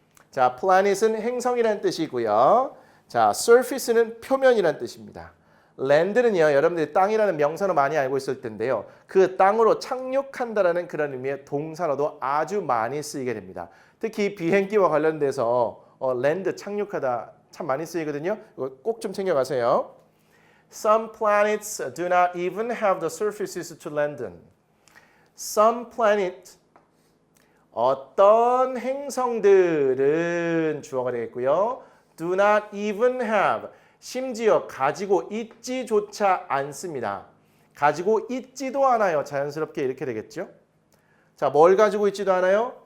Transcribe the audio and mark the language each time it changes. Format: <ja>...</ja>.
<ko>자, planet은 행성이라는 뜻이고요. 자, surface는 표면이라는 뜻입니다. land는요, 여러분들이 땅이라는 명사로 많이 알고 있을 텐데요. 그 땅으로 착륙한다라는 그런 의미의 동사로도 아주 많이 쓰이게 됩니다. 특히 비행기와 관련돼서 land, 착륙하다 참 많이 쓰이거든요. 이거 꼭 좀 챙겨가세요.</ko> <en>Some planets do not even have the surfaces to land on.</en> <ko>Some planet, 어떤 행성들은 주어가 되겠고요.</ko> <en>Do not even have,</en> <ko>심지어 가지고 있지조차 않습니다. 가지고 있지도 않아요. 자연스럽게 이렇게 되겠죠. 자, 뭘 가지고 있지도 않아요?</ko>